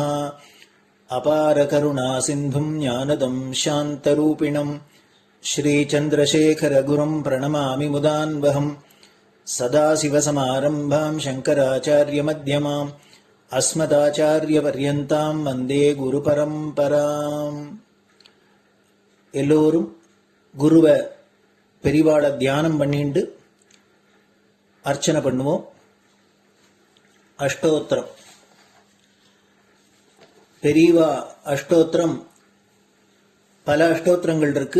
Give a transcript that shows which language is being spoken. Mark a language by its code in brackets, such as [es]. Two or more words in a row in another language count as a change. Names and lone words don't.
[sa] अपारकरुणासिन्धुं ज्ञानदं शान्तरूपिणं श्रीचन्द्रशेखरगुरुं प्रणमामि मुदान्वहम्. सदाशिवसमारम्भां शङ्कराचार्यमध्यमाम् अस्मदाचार्यपर्यन्तां वन्दे गुरुपरम्पराम्. [ta] எல்லோரும் குருவை பெரிவாள தியானம் பண்ணிண்டு அர்ச்சனை பண்ணுவோம். அஷ்டோத்திரம். பெரியவா அஷ்டோத்திரம் பல அஷ்டோத்திரங்கள் இருக்கு.